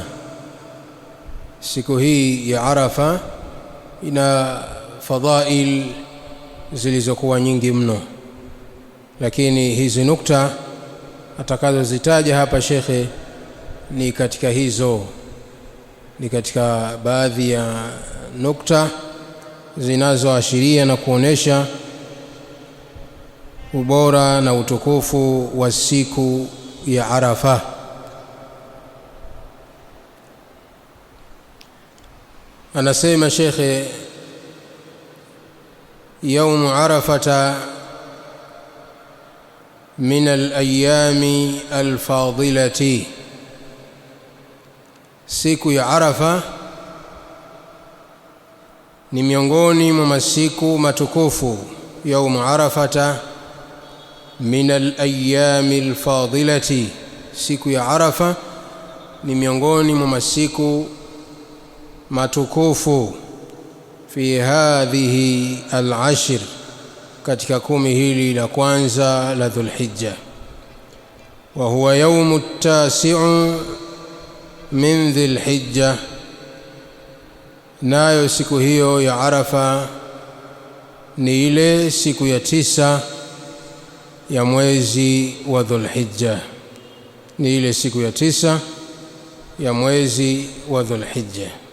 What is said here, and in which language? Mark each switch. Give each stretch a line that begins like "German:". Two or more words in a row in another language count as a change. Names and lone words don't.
Swahili: Siku hii ya Arafa ina fadhail zilizokuwa nyingi mno, lakini hizi nukta atakazozitaja hapa shekhe ni katika hizo, ni katika baadhi ya nukta zinazoashiria na kuonesha ubora na utukufu wa siku ya Arafa. Anasema shekhe,
Arabic: يوم عرفة من الأيام الفاضلة،
Swahili: siku ya Arafa ni miongoni mwa masiku matukufu.
Arabic: يوم عرفة من الأيام الفاضلة،
Swahili: siku ya Arafa ni miongoni mwa masiku matukufu.
Arabic: في هذه العشر,
Swahili: katika 10 hili la kwanza la Dhulhijja.
Arabic: وهو يوم التاسع من ذي الحجة,
Swahili: nayo siku hiyo ya Arafa ni ile siku ya 9 ya mwezi wa Dhulhijja, ni ile siku ya 9 ya mwezi wa Dhulhijja.